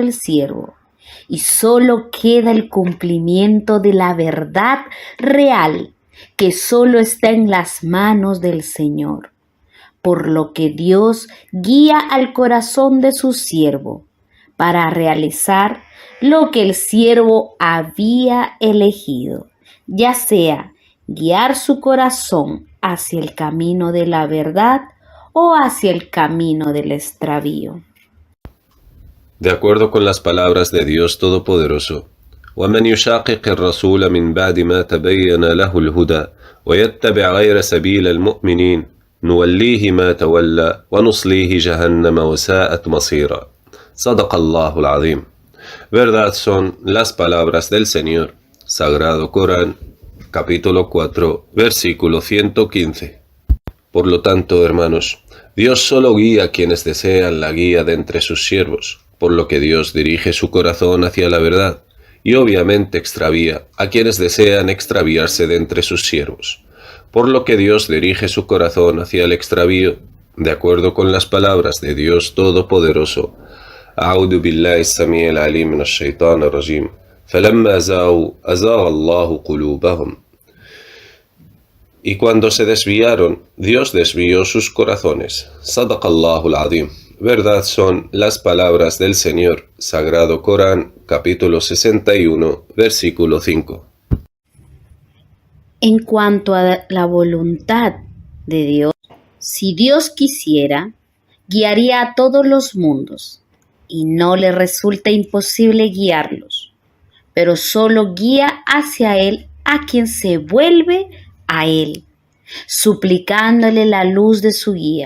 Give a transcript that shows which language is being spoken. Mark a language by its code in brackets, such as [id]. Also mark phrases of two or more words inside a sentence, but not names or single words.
[es] el siervo, y solo queda el cumplimiento de la verdad real, que solo está en las manos del Señor, por lo que Dios guía al corazón de su siervo para realizar lo que el siervo había elegido, ya sea guiar su corazón hacia el camino de la verdad o hacia el camino del extravío. De acuerdo con las palabras de Dios Todopoderoso, [ar] وَمَنْ يُشَاقِقِ الرَّسُولَ مِنْ بَعْدِ مَا تَبَيَّنَ لَهُ الْهُدَى وَيَتَّبِعْ غَيْرَ سَبِيلِ الْمُؤْمِنِينَ نُوَلِّيهِ مَا تَوَلَّى وَنُصْلِيهِ جَهَنَّمَ وَسَاءَتْ مَصِيرًا. صدق الله العظيم. [es] Verdad son las palabras del Señor. Sagrado Corán, capítulo 4, versículo 115. Por lo tanto, hermanos, Dios solo guía a quienes desean la guía de entre sus siervos, por lo que Dios dirige su corazón hacia la verdad, y obviamente extravía a quienes desean extraviarse de entre sus siervos, por lo que Dios dirige su corazón hacia el extravío, de acuerdo con las palabras de Dios Todopoderoso. [ar] أعوذ بالله السميع العليم من الشيطان الرجيم فلما زاغوا أزاغ الله قلوبهم. [es] Y cuando se desviaron, Dios desvió sus corazones. [ar] صدق الله العظيم. [es] Verdad son las palabras del Señor. Sagrado Corán, capítulo 61, versículo 5. En cuanto a la voluntad de Dios, si Dios quisiera, guiaría a todos los mundos, y no le resulta imposible guiarlos, pero solo guía hacia Él a quien se vuelve a Él, suplicándole la luz de su guía.